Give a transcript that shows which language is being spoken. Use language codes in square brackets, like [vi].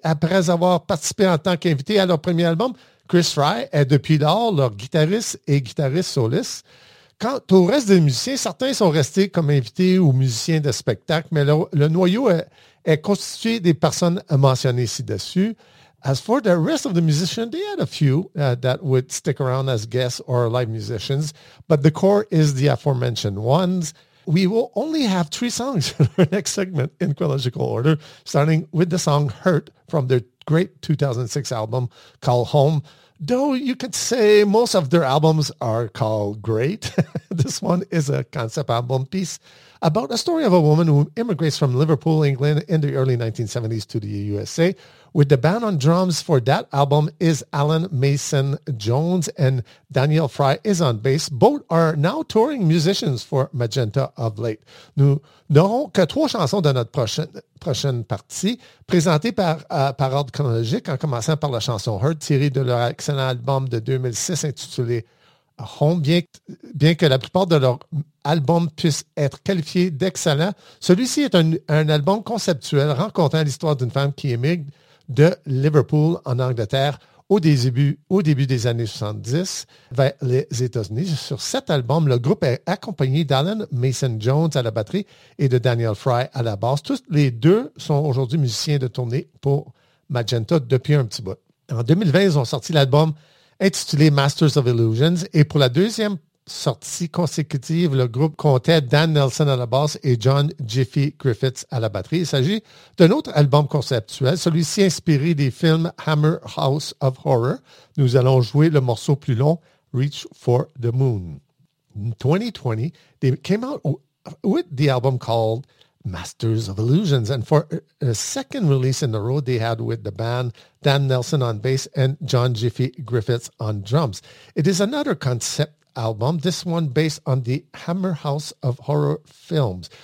[fr] Après avoir participé en tant qu'invité à leur premier album, Chris Rye est depuis lors leur guitariste et guitariste soliste. Quant au reste des musiciens, certains sont restés comme invités ou musiciens de spectacle, mais le noyau est constitué des personnes mentionnées ci-dessus. [en] As for the rest of the musicians, they had a few that would stick around as guests or live musicians, but the core is the aforementioned ones. We will only have 3 songs in our next segment in chronological order, starting with the song Hurt from their great 2006 album called Home. Though you could say most of their albums are called great, this one is a concept album piece about a story of a woman who immigrates from Liverpool, England in the early 1970s to the USA. With the band on drums for that album is Alan Mason Jones and Daniel Fry is on bass. Both are now touring musicians for Magenta of late. [fr] Nous n'aurons que 3 chansons de notre prochaine partie, présentées par ordre chronologique, en commençant par la chanson Hurt, tirée de leur excellent album de 2006 intitulé Home. Bien que la plupart de leurs albums puissent être qualifiés d'excellents, celui-ci est un album conceptuel racontant l'histoire d'une femme qui émigre de Liverpool en Angleterre au début des années 70 vers les États-Unis. Sur cet album, le groupe est accompagné d'Alan Mason Jones à la batterie et de Daniel Fry à la basse. Tous les deux sont aujourd'hui musiciens de tournée pour Magenta depuis un petit bout. En 2020, ils ont sorti l'album intitulé Masters of Illusions, et pour la deuxième sortie consécutive, le groupe comptait Dan Nelson à la basse et John Jiffy Griffiths à la batterie. Il s'agit d'un autre album conceptuel, celui-ci inspiré des films Hammer House of Horror. Nous allons jouer le morceau plus long, Reach for the Moon. [en] In 2020, they came out with the album called Masters of Illusions, and for a second release in a row, they had with the band Dan Nelson on bass and John Jiffy Griffiths on drums. It is another concept album, this one based on the Hammer House of Horror films.